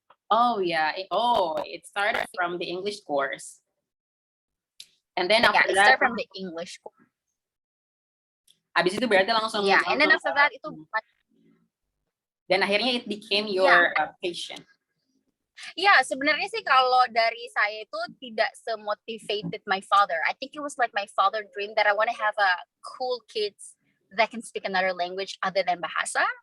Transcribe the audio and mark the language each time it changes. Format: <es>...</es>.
<en>Oh yeah. It started from the English course. And then after that, from the English course.</en> <id>Habis itu berarti langsung.</id> <en>Yeah, and then after that itu.</en> <id>Dan akhirnya</id> <en>it became your passion.</en> <id>Yeah, sebenarnya sih kalau dari saya itu tidak semotivated my father.</id> <en>I think it was like my father dream that I want to have a cool kids that can speak another language other than bahasa.</en>